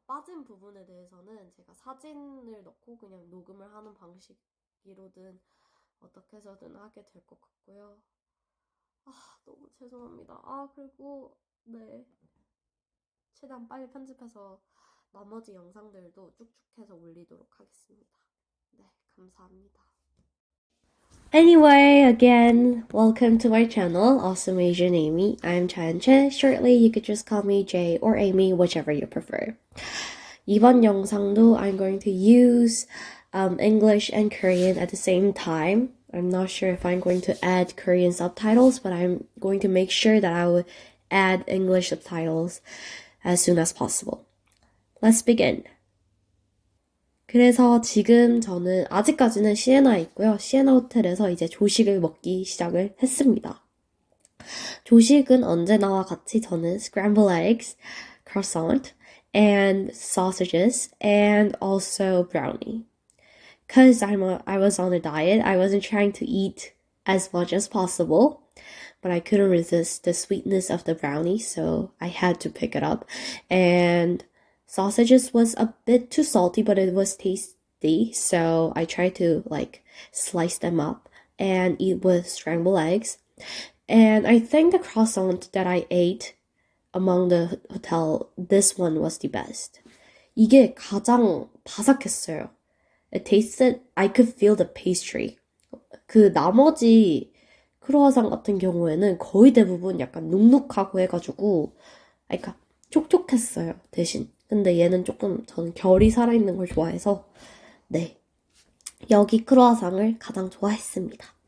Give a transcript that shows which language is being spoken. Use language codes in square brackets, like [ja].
[ko] 빠진 부분에 대해서는 제가 사진을 넣고 그냥 녹음을 하는 방식으로든 어떻게 해서든 하게 될 것 같고요. 너무 죄송합니다. 그리고 최대한 빨리 편집해서 나머지 영상들도 쭉쭉해서 올리도록 하겠습니다. 네, 감사합니다. [en] Anyway, again, welcome to my channel, Awesome Asian Amy. I'm Chanche. Shortly, you could just call me Jay or Amy, whichever you prefer. [ko] 이번 영상도 [en] I'm going to use English and Korean at the same time. I'm not sure if I'm going to add Korean subtitles, but I'm going to make sure that I will add English subtitles as soon as possible. Let's begin. [ko] 그래서 지금 저는 아직까지는 시에나에 있고요. 시에나 호텔에서 이제 조식을 먹기 시작을 했습니다. 조식은 언제나와 같이 저는 [en] scrambled eggs, croissant, and sausages, and also brownie. Because I was on a diet, I wasn't trying to eat as much as possible, but I couldn't resist the sweetness of the brownie, so I had to pick it up. And sausages was a bit too salty, but it was tasty, so I tried to slice them up and eat with scrambled eggs. And I think the croissant that I ate among the hotel, this one was the best. [ko] 이게 가장 바삭했어요. [en] It tasted, I could feel the pastry. [ko] 그 나머지 크루아상 같은 경우에는 거의 대부분 약간 눅눅하고 해가지고, 그러니까 촉촉했어요, 대신. 근데 얘는 조금 저는 결이 살아있는 걸 좋아해서 여기 크루아상을 가장 좋아했습니다.